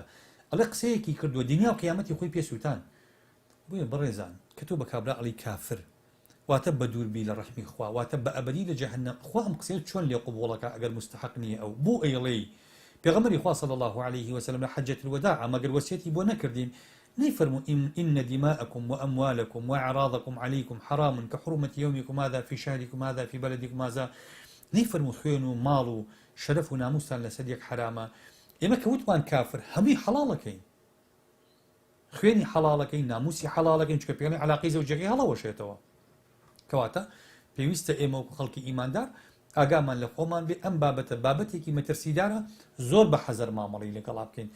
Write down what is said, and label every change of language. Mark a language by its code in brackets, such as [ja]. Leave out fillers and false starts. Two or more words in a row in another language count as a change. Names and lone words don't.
[ckb] ئەڵێ قسەیەکی کردووە دنیا و قیامەتی خۆی پێسووتان. بۆیە بەڕێزان کە تۆ بە کابرا ئەڵی کافر واتە بە دووربی لە ڕەحمی خوا واتە بە ئەبەدی لە جەهەنەم. خوا ئەم قسەیە چۆن لێ قبوڵەکە ئەگەر مستحق نییە ئەو بۆ ئەیڵێی. پێغەمبەری خوا [ar] صلی الله عليه وسلم [ckb] لە حەجەت الوداع مەگەر وەسیەتی بۆ نەکردین نەیفەرموو [ar] إن دماءكم وأموالكم وأعراضكم عليكم حرام كحرمة يومكم هذا في شهركم هذا في بلدكم هذا. [ckb] نەیفەرموو خوێن و ماڵ و شەرەف و ناموستان لەسەر یەک حرامە. ئێمە کە وتمان کافر هەمووی حەڵاڵەکەین، خوێنی حەڵاڵەکەین، ناموسی حەڵاڵەکەین، چکە پێڵێن عەلاقەی زەوجەکەی هەڵەوەشێتەوە. کەواتە پێویستە ئێمە وەکو خەڵکی ئیماندار ئاگامان لە خۆمان بێ ئەم بابەتە بابەتێکی مەترسیدارە زۆر بە حەزەر مامەڵی لەگەڵا بکەین.